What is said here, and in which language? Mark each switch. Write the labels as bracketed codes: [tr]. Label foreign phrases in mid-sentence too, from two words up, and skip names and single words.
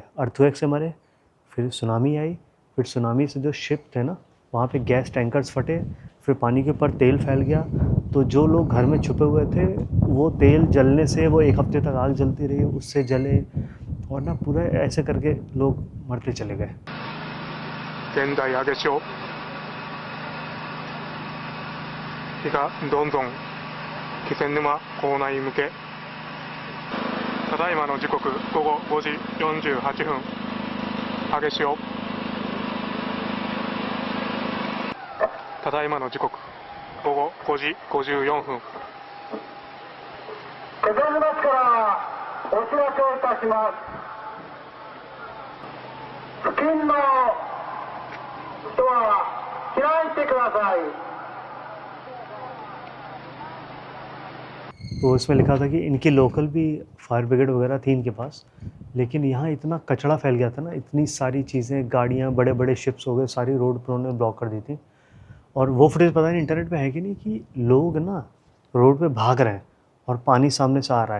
[hi] अर्थक्वेक से मरे, फिर सुनामी आई, फिर सुनामी से जो शिप थे ना वहाँ पे [en] gas tankers [hi] फटे, फिर पानी के ऊपर तेल फैल गया, तो जो लोग घर में छुपे हुए थे वो तेल जलने से वो 1 हफ्ते तक आग जलती रही, उससे जले, और ना पूरा ऐसे करके लोग मरते चले गए। [ja] 現在揚げ潮日がどんどん気仙沼港内向けただいまの時刻午後5時48分揚げ潮ただいまの時刻午後5時54分気仙沼市からお知らせをいたします。付近の人は避難してください。 [hi] तो इसमें लिखा था कि इनकी लोकल भी [en] fire brigade [hi] वगैरह थी इनके पास, लेकिन यहाँ इतना कचरा फैल गया था ना, इतनी सारी चीज़ें, गाड़ियाँ, बड़े बड़े शिप्स हो गए, सारी रोड पर उन्होंने ब्लॉक कर दी थी। और वो फुटेज पता नहीं इंटरनेट पे है कि नहीं, कि लोग ना रोड पे भाग रहे हैं और पानी सामने से आ रहा है।